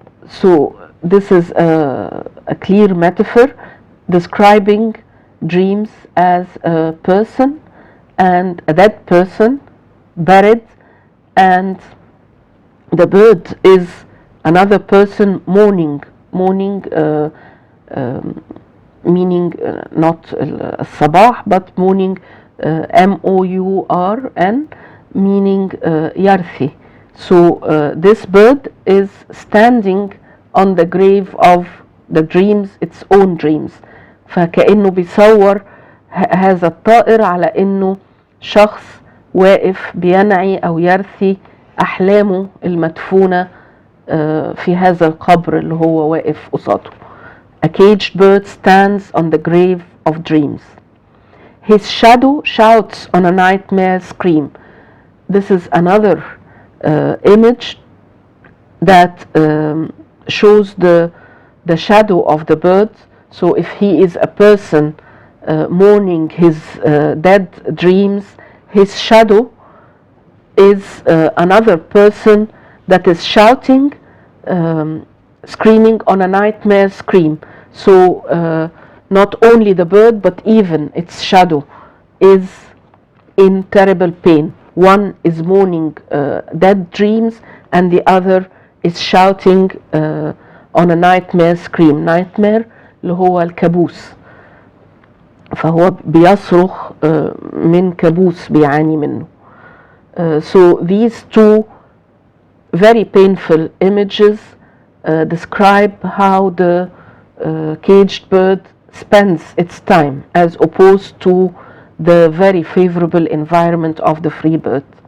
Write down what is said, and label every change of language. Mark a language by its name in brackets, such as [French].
[English] So this is a clear metaphor describing dreams as a person and a dead person buried, and the bird is another person mourning, meaning not الصباح but mourning, M-O-U-R-N, meaning yarthi. So this bird is standing on the grave of the dreams, its own dreams. [Arabic] فكأنه بيصور هذا الطائر على انه شخص واقف بينعي او يرثي احلامه المدفونة في هذا القبر اللي هو واقف قصاده. [English] A caged bird stands on the grave of dreams. His shadow shouts on a nightmare scream. This is another image that shows the shadow of the bird. So if he is a person mourning his dead dreams, his shadow is another person that is shouting, screaming on a nightmare scream. So not only the bird but even its shadow is in terrible pain. One is mourning dead dreams and the other is shouting on a nightmare scream. [Arabic] Nightmare اللي هو الكابوس، فهو بيصرخ من كابوس بيعاني منه. [English] So these two very painful images describe how the caged bird spends its time as opposed to the very favorable environment of the free bird.